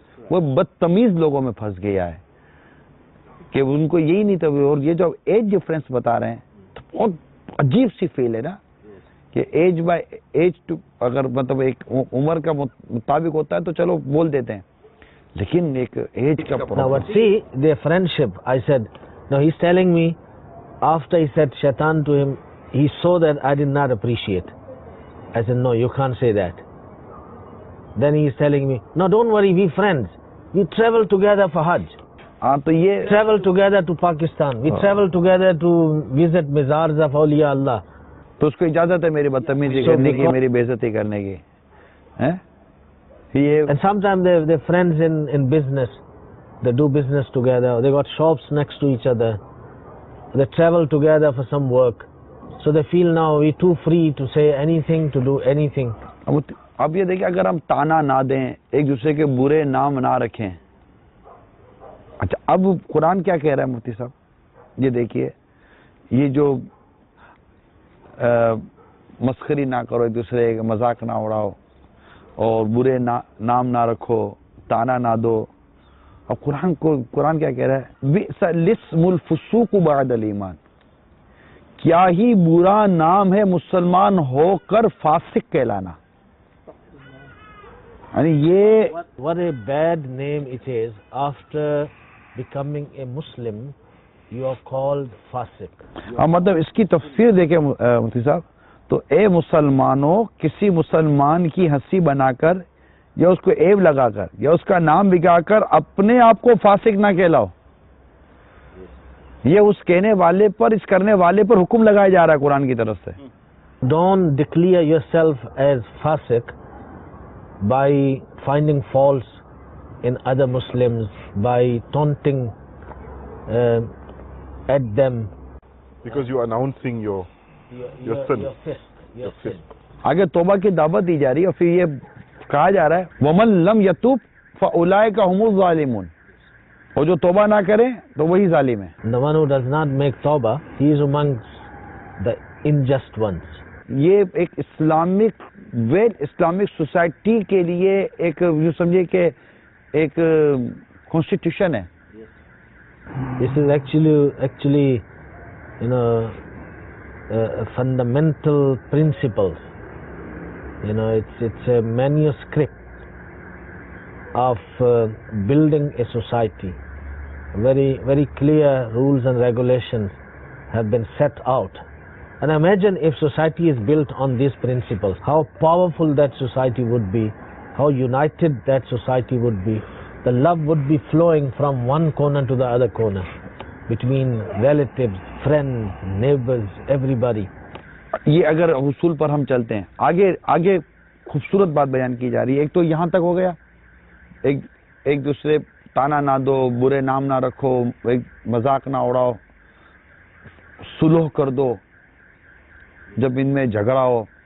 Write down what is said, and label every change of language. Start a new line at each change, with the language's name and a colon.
Urdu: وہ بدتمیز لوگوں میں پھنس گیا ہے کہ ان کو یہی نہیں تھا. اور یہ جو ایج ڈفرینس بتا رہے ہیں تو بہت عجیب سی فیل ہے نا کہ ایج بائی ایج ٹو, اگر مطلب ایک عمر کا مطابق ہوتا ہے تو چلو بول دیتے ہیں, لیکن ایک ایج کا
English: Now but see, their friendship, I said, now he's telling me, after he said shaitan to him, he saw that I did not appreciate. I said, no, you can't say that. Then he is telling me, no, don't worry, we friends. We travel together for Hajj.
Urdu: تو یہ
English: Travel together to Pakistan. We travel together to visit Mizars of Awliya Allah.
Urdu: تو اس کو اجازت ہے میری بدتمیزی کرنے کی, میری بے عزتی کرنے کی.
English: And sometimes they're friends in business. They do business together. They got shops next to each other. They travel together for some work. So they feel now we're too free to say anything, to do anything.
Urdu: اب یہ دیکھیں, اگر ہم تانا نہ دیں, ایک دوسرے کے برے نام نہ رکھیں, اچھا اب قرآن کیا کہہ رہا ہے مفتی صاحب؟ یہ دیکھیے، یہ جو مسخری نہ کرو، ایک دوسرے کا مذاق نہ اڑاؤ اور برے نام نہ رکھو، تانا نہ دو. اور قرآن کیا کہہ رہا ہے؟
Arabic: بئس الاسم الفسوق بعد الایمان.
Urdu: کیا ہی برا نام ہے مسلمان ہو کر فاسق کہلانا. یعنی یہ
English: What a bad name it is. After becoming a Muslim, you are called fasiq.
Urdu: مطلب اس کی تفسیر دیکھیں مفتی صاحب، تو اے مسلمانوں، کسی مسلمان کی ہنسی بنا کر یا اس کو عیب لگا کر یا اس کا نام بگا کر اپنے آپ کو فاسق نہ کہلاؤ. یہ اس کہنے والے پر، اس کرنے والے پر حکم لگایا جا رہا ہے قرآن کی طرف سے.
English: Don't declare yourself as fasiq by finding faults in other Muslims, by taunting at them. Because you are announcing your sin. Your sin.
Urdu: آگے توبہ کی دعوت دی جا رہی ہے اور پھر یہ کہا جا رہا ہے
Arabic: وَمَن لَمْ يَتُوب فَأُولَئِكَ هُمُ الظَّالِمُونَ.
Urdu: اور جو توبہ نہ کرے تو وہی ظالم ہے.
English: The one who does not make tawbah, he is amongst the unjust ones.
Urdu: یہ ایک اسلامک اسلامک سوسائٹی کے لیے ایک یوں سمجھے کہ ایک کانسٹیٹیوشن ہے.
English: This is actually you know fundamental principles. You know, it's a manuscript of building a society. Very clear rules and regulations have been set out. And imagine if society is built on these principles, how powerful that society would be, how united that society would be. The love would be flowing from one corner to the other corner, between relatives, friends, neighbors, everybody.
Urdu: یہ اگر حصول پر ہم چلتے ہیں، آگے خوبصورت بات بیان کی جا رہی ہے. ایک تو یہاں تک ہو گیا، ایک دوسرے تانا نہ دو، برے نام نہ رکھو، ایک مذاق نہ اڑاؤ، صلح کر دو جب ان میں جھگڑا ہو.